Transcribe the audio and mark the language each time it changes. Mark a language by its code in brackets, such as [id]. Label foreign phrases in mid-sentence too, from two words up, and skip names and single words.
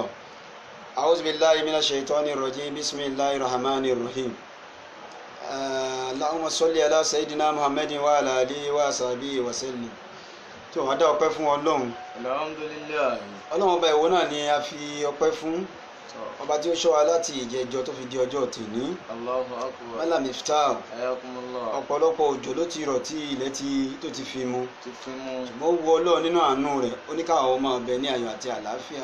[ar] أعوذ بالله من الشيطان الرجيم. بسم الله الرحمن الرحيم. اللهم صل على سيدنا محمد وعلى آله وصحبه وسلم. [yo] Tó wá dá ọpẹ́ fún Ọlọ́run. [ar] Alhamdulillah. [yo] Ọlọ́run ọba ìwọ náà ni a fi ọpẹ́ fún. Ọba tí ó ṣọ́ wa láti ìjẹjọ tó fi di ọjọ́ tèní. [ar] الله أكبر. Mala Miftah. Ayakumullah. [yo] Ọ̀pọ̀lọpọ̀ òjò ló ti rọ̀ tí ilẹ̀ tó ti fi mu. Mo wo Ọlọ́run nínú àánú rẹ̀ ó ní káwọn ọmọ ọbẹ̀ ní ayọ̀ àti àlàáfíà.